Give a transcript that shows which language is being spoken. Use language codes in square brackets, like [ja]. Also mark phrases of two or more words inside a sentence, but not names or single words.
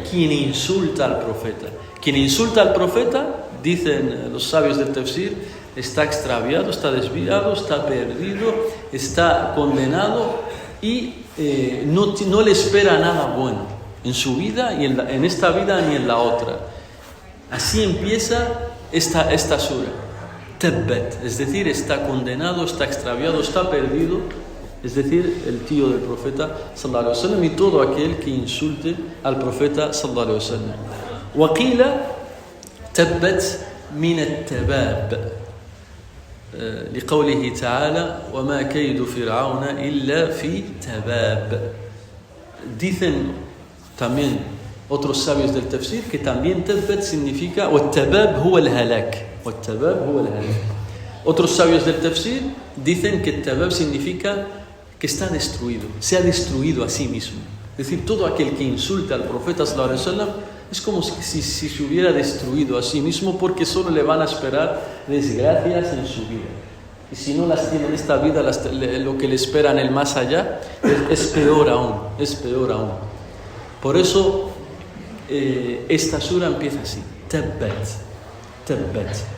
[es] Quien insulta al profeta. Quien insulta al profeta, dicen los sabios del tafsir, está extraviado, está desviado, está perdido, está condenado y no le espera nada bueno en su vida y en esta vida ni en la otra. Así empieza esta sura. Tabbat, es decir, está condenado, está extraviado, está perdido, es decir, el tío del profeta [ar] صلى الله عليه وسلم [es] y todo aquel que insulte al profeta [ar] صلى الله عليه وسلم. وقيل تبت من التباب لقوله تعالى وما كيد فرعون إلا في تباب. [es] Dicen también otros sabios del tafsir que también tabbat significa [ar] والتباب هو الهلاك. والتباب هو الهلاك. [es] Otros sabios del tafsir dicen que tabab significa que está destruido, se ha destruido a sí mismo. Es decir, todo aquel que insulta al profeta [ar] صلى الله عليه وسلم [es] es como si se hubiera destruido a sí mismo porque solo le van a esperar desgracias en su vida. Y si no las tiene en esta vida, lo que le espera en el más allá es peor aún, es peor aún. Por eso esta sura empieza así, Tabbat, Tabbat.